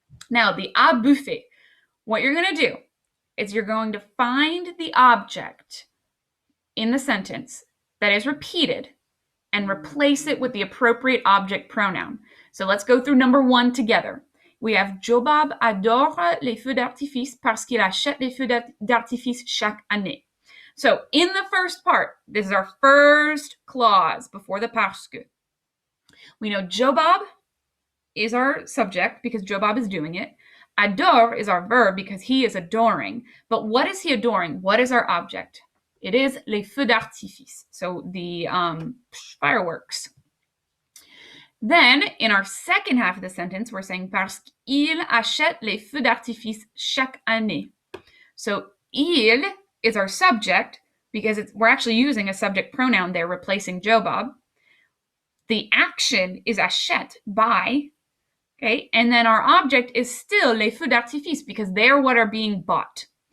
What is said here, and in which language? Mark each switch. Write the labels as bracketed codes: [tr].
[en] Now, the à bouffer. What you're going to do is you're going to find the object in the sentence that is repeated and replace it with the appropriate object pronoun. So let's go through number 1 together. We have [fr] Jobab adore les feux d'artifice parce qu'il achète les feux d'artifice chaque année. [en] So in the first part, this is our first clause before the parce que. We know Jobab is our subject because Jobab is doing it. Adore is our verb because he is adoring. But what is he adoring? What is our object? It is les feux d'artifice, so the fireworks. Then, in our second half of the sentence, we're saying [fr] parce qu'il achète les feux d'artifice chaque année. [en] So, il is our subject because we're actually using a subject pronoun there, replacing Jobab. The action is achète, buy. Okay, and then our object is still les feux d'artifice because they're what are being bought.